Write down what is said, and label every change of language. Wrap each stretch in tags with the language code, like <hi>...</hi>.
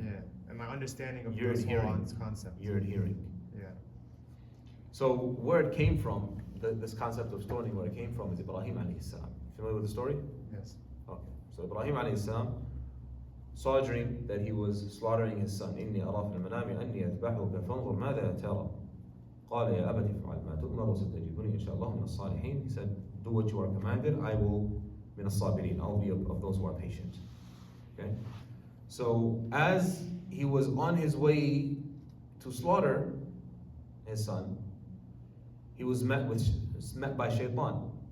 <en>Yeah, and my understanding of You're this whole adhering. concept. You're adhering. Yeah. So where it came from, this concept of stoning, where it came from is Ibrahim alayhi salam. Familiar with the story? Yes. Okay. So Ibrahim alayhi salam saw a dream that he was slaughtering his son.</en> <ar>إني أرى في المنام أني أذبحك فانظر ماذا ترى. قال يا أبت افعل ما تؤمر وستجدني إن شاء الله من الصالحين.</ar> <en>He said, do what you are commanded, I will</en> <ar>من الصابرين.</ar> <en>I'll be of those who are patient. Okay? So as he was on his way to slaughter his son, he was met by Shaitan.</en>